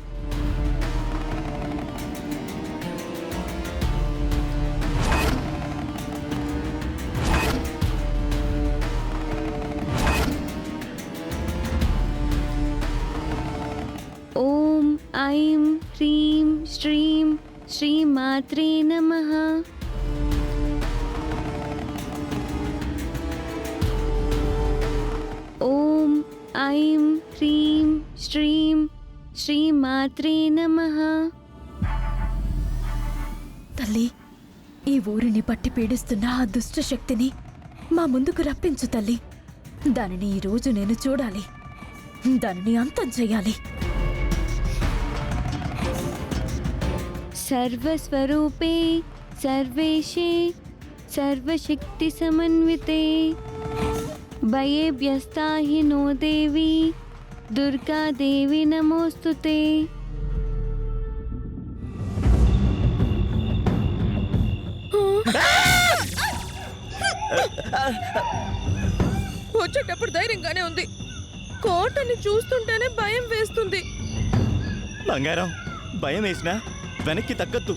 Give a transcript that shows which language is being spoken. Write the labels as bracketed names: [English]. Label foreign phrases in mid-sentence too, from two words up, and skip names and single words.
[Sanskrit] ओम ऐं ह्रीं श्रीं श्रीमात्रे नमः। ओम ऐं ह्रीं श्रीं श्रीमात्रे नमः। [Telugu] తల్లి, ఈ ఊరిని పట్టి పీడిస్తున్న ఆ దుష్ట శక్తిని మా ముందుకు రప్పించు తల్లి. దానిని ఈ రోజు నేను చూడాలి, దానిని అంతం చెయ్యాలి. [Sanskrit] सर्वस्वरूपे सर्वेशे सर्वशक्ति समन्विते भयेभ्यस्ता हि नो देवी दुर्गा देवी नमोस्तुते। [Telugu] వచ్చేటప్పుడు ధైర్యంగానే ఉంది, కోటని చూస్తుంటేనే భయం వేస్తుంది. బంగారం, భయం వేసినా వెనక్కి తగ్గద్దు.